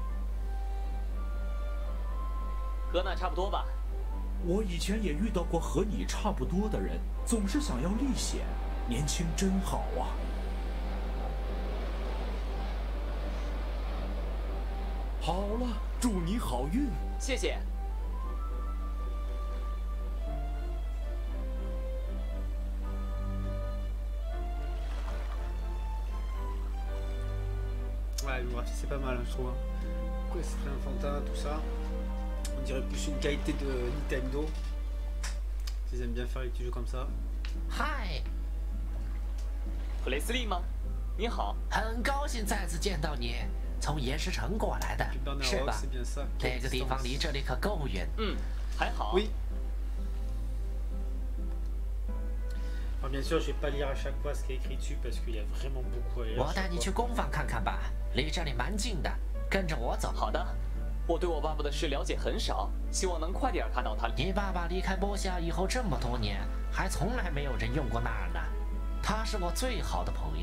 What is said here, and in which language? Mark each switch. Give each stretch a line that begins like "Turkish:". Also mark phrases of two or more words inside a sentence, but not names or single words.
Chinese: 和那差不多吧。我以前也遇到过和你差不多的人，总是想要历险。年轻真好啊！好了，祝你好运。谢谢。
French: Ouais, le graphique c'est pas mal, hein, je trouve. Pourquoi c'est très enfantin, tout ça? On dirait plus une qualité de Nintendo. Ils aiment bien faire les petits jeux comme ça.
Chinese: 嗨，普雷斯利吗？你好。很高兴再次见到你，从岩石城过来的，
French: Puis
Chinese: 是 Bernard 吧
French: Rock,？c'est bien ça.
Chinese: 这个地方离这里可够远。嗯，还好。
French: Oui. Alors bien sûr, je vais pas lire à chaque fois ce qui est écrit dessus parce qu'il y a vraiment beaucoup à lire.
Chinese: 我带你去工坊看看吧，离这里蛮近的，跟着我走。好的，我对我爸爸的事了解很少，希望能快点看到他。你爸爸离开波西亚以后这么多年，还从来没有人用过那儿呢。他是我最好的朋友。